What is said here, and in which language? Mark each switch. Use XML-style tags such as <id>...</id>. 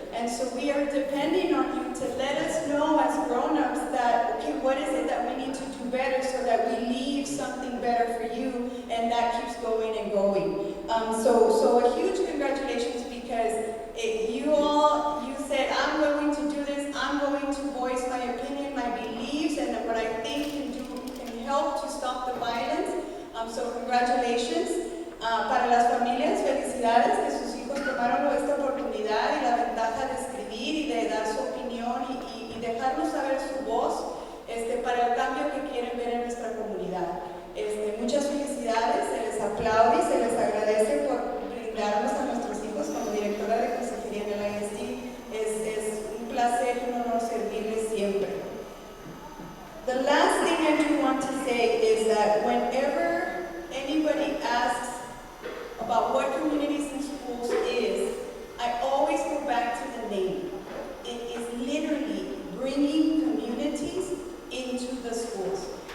<en>And so we are depending on you to let us know as grown-ups that, okay, what is it that we need to do better so that we leave something better for you, and that keeps going and going. So a huge congratulations, because you said, I'm going to do this, I'm going to voice my opinion, my beliefs, and what I think can help to stop the violence. So congratulations.</en> <es>Para las familias, felicidades que sus hijos tomaron esta oportunidad y la ventaja de escribir y de dar su opinión y dejarnos saber su voz para el cambio que quieren ver en nuestra comunidad. Muchas felicidades, se les aplaude y se les agradece por brindarnos a nuestros hijos. Como directora de consejería en el ISD, es un placer y un honor servirles siempre.</es> <en>The last thing I do want to say is that whenever anybody asks about what communities and schools is, I always go back to the name. It is literally bringing communities into the schools.</en>